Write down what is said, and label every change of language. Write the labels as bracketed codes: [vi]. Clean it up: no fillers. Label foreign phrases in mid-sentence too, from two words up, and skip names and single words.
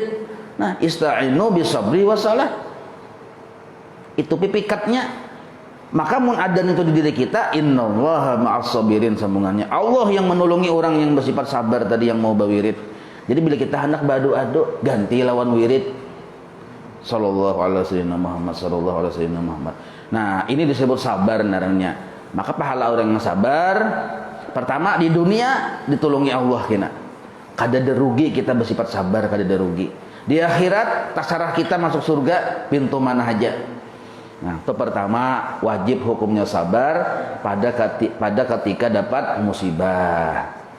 [ar] Nah, استعينوا بالصبر والصلاة. [bjn] Itu pipikatnya. Maka mun adan itu di diri kita, [ar] إن الله مع الصابرين [bjn] sambungannya. Allah yang menolongi orang yang bersifat sabar tadi yang mau bawirid. Jadi bila kita hendak beradu-adu, ganti lawan wirid. [ar] صلى الله عليه وسلم محمد صلى الله عليه وسلم محمد. [bjn] Nah, ini disebut sabar narannya. Maka pahala orang yang sabar pertama di dunia ditolongi Allah kena. Kada ada rugi kita bersifat sabar, kada ada rugi. Di akhirat tasarah kita masuk surga pintu mana aja. Nah, itu pertama wajib hukumnya sabar pada ketika dapat musibah.